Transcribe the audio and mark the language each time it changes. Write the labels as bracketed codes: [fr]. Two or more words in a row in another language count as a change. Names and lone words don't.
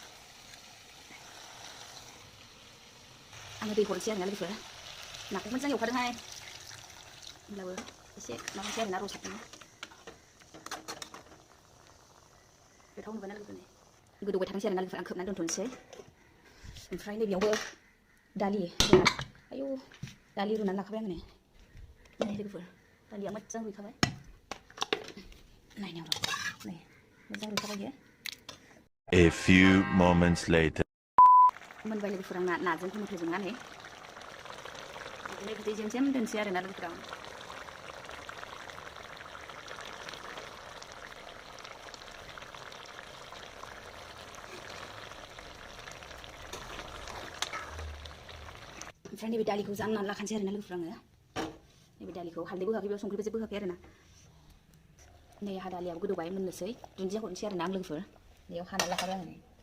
[brx] आङो दै हरनोसै आरोना लोगोफोर नाखौ मोजां एवखादोंहाय होमब्लाबो एसे माबानोसै आरोना रसाखौनो गोथाव नुबायना लोगोफोर गोदौबाय थानोसै आरोना लोगोफोर आं खोबनानै दोनथ'नोसै ओमफ्राय नैबेयावबो दालि आयौ दालि रुनानै लाखाबाय आङो नै लोगोफोर दालिया मोजां रुइखाबाय नायनायाव नै मोजां रुइखाबाय बियो [en] A few moments later [brx] मोनबाय लोगोफोर आंना नाजों टमेट'जों नै बिदिनो बिदै जेम दोनसै आरोना लोगोफोर आं ओमफ्राय नैबे दालिखौ जाननानै लाखानोसै आरोना लोगोफोर आङो नैबे दालिखौ हालदैबो होआखै बेयाव संख्रिबो जेबो होआखै आरोना नै आहा दालियाबो गोदौबाय मोननोसै दुन्दिया हरनोसै आरोना आं लोगोफोर बेयाव हानानै लाखाबाय आङो